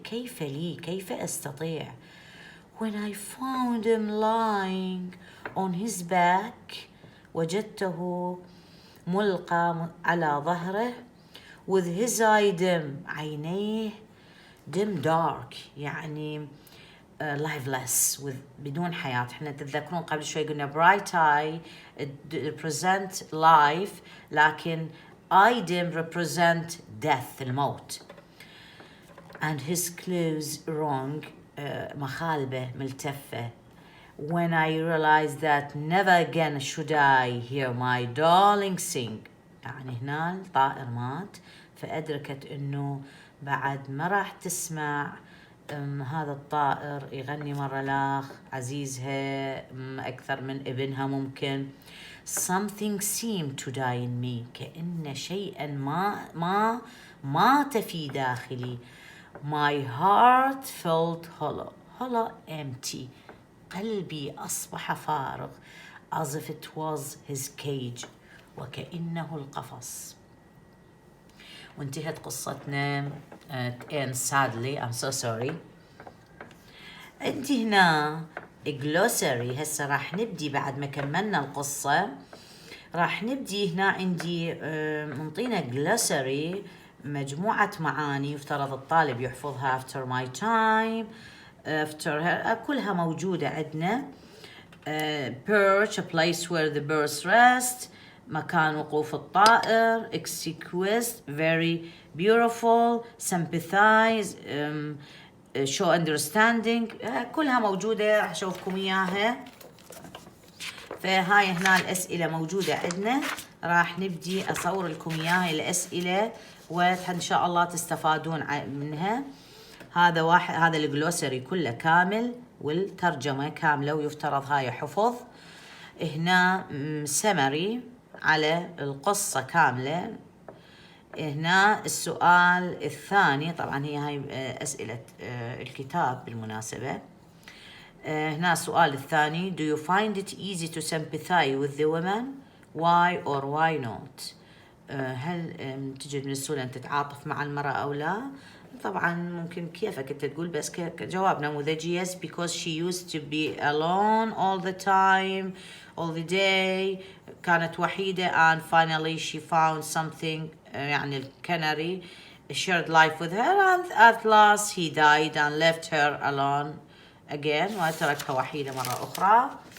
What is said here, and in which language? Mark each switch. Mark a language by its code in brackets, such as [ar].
[ar] كيف لي؟ كيف أستطيع؟ [en] When I found him lying on his back, [ar] وجدته ملقى على ظهره, [en] with his eye dim, عينيه dim dark, يعني lifeless, with [ar] بدون حياة. احنا تتذكرون قبل شوي قلنا [en] bright eye represent life, [ar] لكن [en] eye dim represent death, [ar] الموت. [en] And his clothes wrong, [ar] مخالبة ملتفة. [en] When I realized that never again should I hear my darling sing, [ar] يعني هنا الطائر مات, فأدركت إنه بعد ما راح تسمع هذا الطائر يغني مرة لاخ عزيزها أكثر من ابنها ممكن. [en] Something seemed to die in me, [ar] كأن شيئا ما مات في داخلي. [en] My heart felt hollow, empty. [ar] قلبي أصبح فارغ, [en] as if it was his cage, [ar] وكأنه القفص. وانتهت قصتنا. [en] and sadly I'm so sorry. [ar] عندي هنا glossary. هسه راح نبدي بعد ما كملنا القصة, راح نبدي هنا عندي منطينا glossary, مجموعة معاني يفترض الطالب يحفظها. [en] after my time, after her, [ar] كلها موجودة عندنا. [en] perch, a place where the birds rest, [ar] مكان وقوف الطائر. [en] exquisite, very beautiful. sympathize, show understanding, [ar] كلها موجودة, راح أشوفكم إياها. فهاي هنا الأسئلة موجودة عندنا, راح نبدي أصور لكم إياها الأسئلة, وإن شاء الله تستفادون منها. هذا الجلوسري كله كامل, والترجمة كاملة, ويفترض هاي حفظ. هنا سمري على القصة كاملة. هنا السؤال الثاني, طبعا هي هاي أسئلة الكتاب بالمناسبة. هنا السؤال الثاني: [en] Do you find it easy to sympathize with the women? Why or why not? [ar] هل تجد من السهولة أن تتعاطف مع المرأة أو لا؟ طبعا ممكن كيفك أنت تقول، بس كجواب نموذجي [en] yes because she used to be alone all the time, all the day. [ar] كانت وحيدة [en] and finally she found something [ar] يعني الكناري [en] shared life with her and at last he died and left her alone again [ar] وتركها وحيدة مرة أخرى.